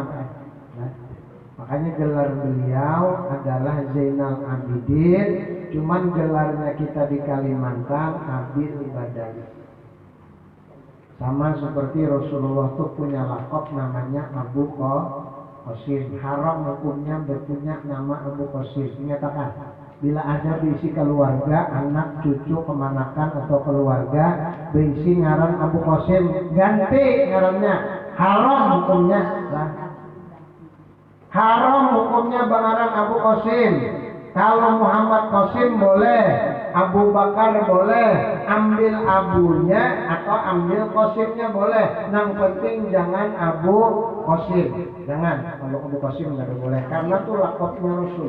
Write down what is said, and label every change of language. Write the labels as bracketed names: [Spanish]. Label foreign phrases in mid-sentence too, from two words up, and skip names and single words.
[Indonesian] Nah, makanya gelar beliau adalah Zainal Abidin, cuman gelarnya kita di Kalimantan Abid Ibadah. Sama seperti Rasulullah itu punya lakop namanya Abu Qasim. Haram hukumnya berpunya nama Abu Qasim. Menyatakan bila ada berisi keluarga, anak, cucu, kemanakan atau keluarga berisi ngaran Abu Qasim, ganti ngarannya. Haram hukumnya. Nah, haram hukumnya bangaran Abu Qasim. Kalau Muhammad Qasim boleh, Abu Bakar boleh, ambil abunya atau ambil Qasimnya boleh. Yang penting jangan Abu Qasim. Jangan, kalau Abu Qasim nggak boleh, karena itu lakopnya Rasul.